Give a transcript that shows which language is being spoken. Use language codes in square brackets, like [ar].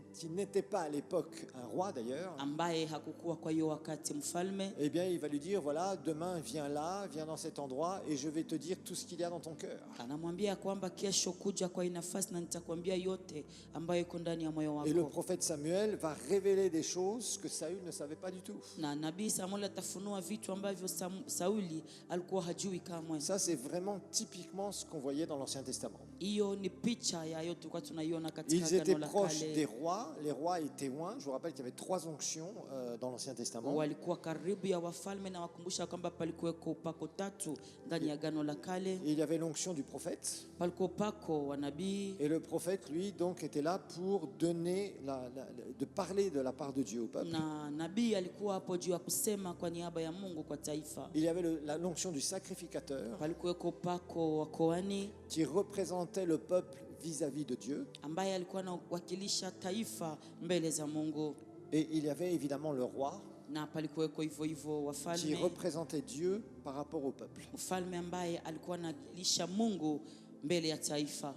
[fr] n'était pas à l'époque un roi d'ailleurs, [sw] ambaye hakukuwa kwa hiyo wakati mfalme, [fr] eh bien il va lui dire, voilà, demain viens là, viens dans cet endroit et je vais te dire tout ce qu'il y a dans ton cœur. [sw] anamwambia kwamba kesho kuja kwa hii nafasi na nitakwambia yote ambayo iko ndani ya moyo [fr] Et le [sw] wako. [fr] prophète Samuel va révéler des choses que Saül ne savait pas du tout. [sw] Na nabii Samuel atafunua vitu ambavyo Sauli alikuwa hajui kamwe. [fr] Ça, c'est vraiment typiquement ce qu'on voyait dans l'Ancien Testament. [sw] Hiyo ni picha ya yote tulikuwa tunaiona katika [fr] Ils étaient [sw] agano la [fr] proches des [sw] kale. [fr] rois, les rois et témoins. Je vous rappelle qu'il y avait 3 onctions dans l'Ancien Testament. [sw] Walikuwa karibu ya wafalme na wakumbusha kwamba palikuweko upako tatu ndani ya agano la kale. [fr] Et il y avait l'onction du prophète. [sw] Palikuwa upako wa nabii, [fr] Et le prophète, lui, donc, était là pour donner, de parler de la part de Dieu au peuple. [sw] na nabii alikuwa hapo juu ya kusema kwa niaba ya Mungu kwa taifa. [fr] Il y avait l'onction du sacrificateur [sw] Palikuweko upako wa koani [fr] qui représentait le peuple vis-à-vis de Dieu. [sw] ambaye alikuwa anawakilisha taifa mbele za Mungu, [fr] Et il y avait évidemment le roi [sw] na palikuweko hivyo hivyo [fr] qui [sw] wafalme, [fr] représentait Dieu par rapport au peuple. [sw] mfalme ambaye alikuwa anakilisha Mungu mbele ya taifa.